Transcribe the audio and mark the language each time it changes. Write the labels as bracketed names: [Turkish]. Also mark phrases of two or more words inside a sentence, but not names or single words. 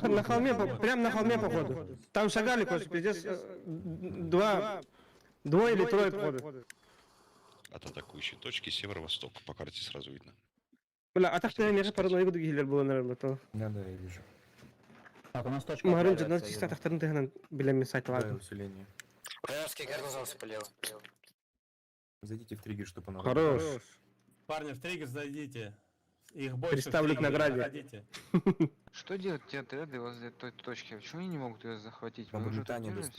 [Russian] На холме, прям на холме, походу. Там шагали, короче, пиздец, двое или трое, походу. От атакующей точки северо-восток. По карте сразу видно. Бля, а так что я не паранойю гиллер было, наверное, то. Да, я вижу. Так, у нас точка. [Karachay-Balkar] Марин, 19 атактарын тыгынан билем месать, [Russian] Да, ладно. усиление. Вражеский гарнизон спалил. Зайдите в триггер, чтобы она... Хорош. Парни, в триггер зайдите. Их больше. Представлю к награде. Заходите. Что делать те отряды возле той точки? Почему они не могут ее захватить? Там Мы уже тут Британия держимся,